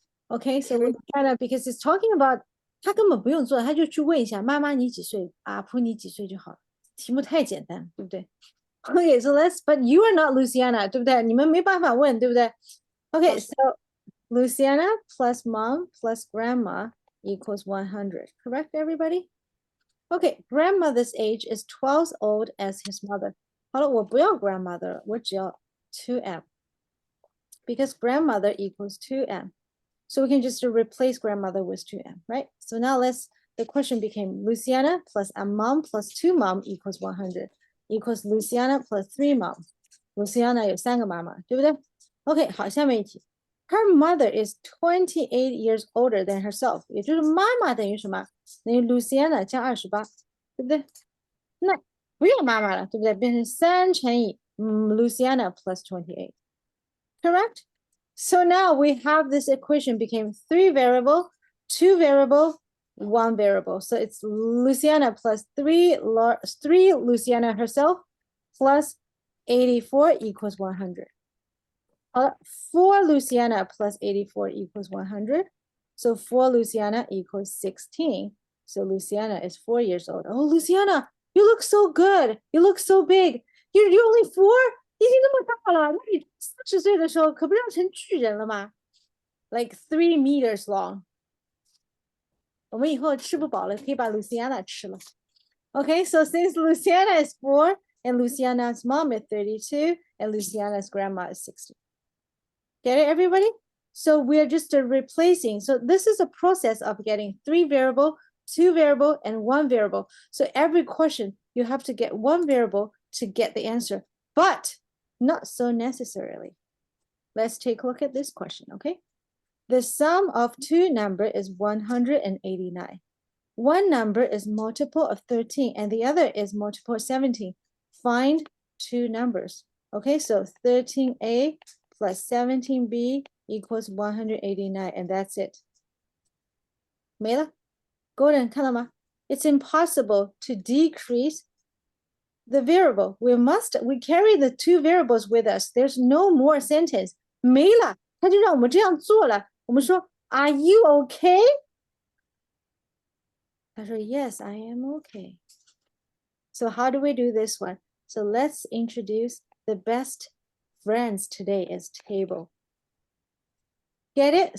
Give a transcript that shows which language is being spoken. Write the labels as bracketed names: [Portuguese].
[English] Okay, so Luciana, because it's talking about [Chinese] 他根本不用做，他就去问一下妈妈你几岁，阿婆你几岁就好了。题目太简单，对不对？ [English] Okay, so but you are not Luciana, [Chinese] 对不对？你们没办法问，对不对？ [English] Okay, so Luciana plus mom plus grandma equals 100. Correct, everybody? Okay, grandmother's age is twice old as his mother. [Chinese] 好了，我不要 grandmother，我只要 2m. [English] Because grandmother equals 2m. So we can just replace grandmother with 2m, right? So now the question became Luciana plus a mom plus 2 mom equals 100 equals Luciana plus 3 mom. [Chinese] Luciana 有3个妈妈，对不对？ OK， 好，下面一题。 [English] Her mother is 28 years older than herself， [Chinese] 也就是妈妈等于什么？等于 Luciana 加28，对不对？那不用妈妈了，对不对？变成3乘以Luciana [English] plus 28. Correct? So now we have this equation became 3 variable, 2 variable, 1 variable. So it's Luciana plus 3 Luciana herself plus 84 equals 100. 4 Luciana plus 84 equals 100. So 4 Luciana equals 16. So Luciana is 4 years old. Oh, Luciana, you look so good. You look so big. You're only 4? [Chinese] 已经那么大了，那你40岁的时候可不要成巨人了吗？ [English] Like 3 meters long. [Chinese] 我们以后吃不饱了，可以把 Luciana 吃了。 [English] Okay, so since Luciana is 4 and Luciana's mom is 32 and Luciana's grandma is 60. Get it, everybody? So we're just replacing. So this is a process of getting 3 variable, 2 variable, and 1 variable. So every question, you have to get 1 variable to get the answer, but not so necessarily. Let's take a look at this question, okay? The sum of 2 numbers is 189. One number is multiple of 13 and the other is multiple of 17. Find 2 numbers. Okay, so 13a plus 17b equals 189, and that's it. [Chinese] 没了。 [English] Gordon, [Chinese] 看到吗？ [English] It's impossible to decrease the variable. We carry the 2 variables with us. There's no more sentence. [Chinese] 没了，他就让我们这样做了。我们说 [English] Are you okay? [Chinese] 他说 [English] Yes, I am okay. So how do we do this one? So let's introduce the best friends today is table. Get it?